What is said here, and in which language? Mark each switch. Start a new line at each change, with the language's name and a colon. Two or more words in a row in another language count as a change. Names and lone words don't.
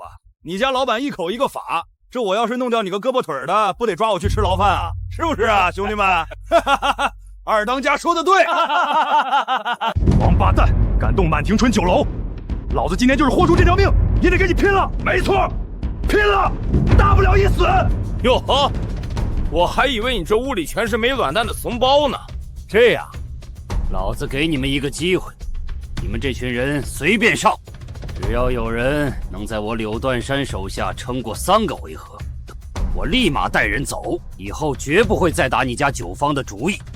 Chinese: 你家老板一口一個法，這我要是弄掉你個胳膊腿的，不得抓我去吃牢飯啊？是不是啊，兄弟們？二當家說的對。王八蛋，敢動滿庭春酒樓，老子今天就是豁出這條命，也得跟你拼了！沒錯，拼了，大不了一死。喲呵，我還以為你這屋裡全是沒卵蛋的慫包呢。這樣，老子給你們一個機會，你們這群人隨便上，只要有人能在我柳斷山手下撐過3個回合，我立馬帶人走，以後絕不會再打你家九方的主意。